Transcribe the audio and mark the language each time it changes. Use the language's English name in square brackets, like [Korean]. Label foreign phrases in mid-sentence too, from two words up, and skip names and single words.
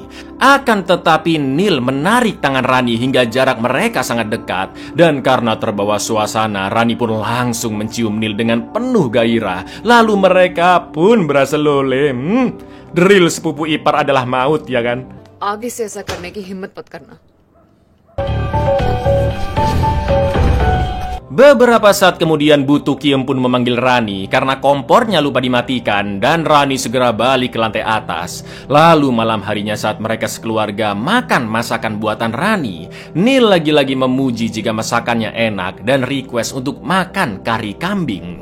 [Indonesian] Akan tetapi Nil menarik tangan Rani hingga jarak mereka sangat dekat. Dan karena terbawa suasana, Rani pun langsung mencium Nil dengan penuh gairah. Lalu mereka pun berasa lole. Drill sepupu ipar adalah maut, ya kan? [Hindi] आगे से ऐसा करने की हिम्मत मत करना। [Indonesian] Beberapa saat kemudian Bu Tukiem pun memanggil Rani karena kompornya lupa dimatikan dan Rani segera balik ke lantai atas. Lalu malam harinya saat mereka sekeluarga makan masakan buatan Rani, Neil lagi-lagi memuji jika masakannya enak dan request untuk makan kari kambing.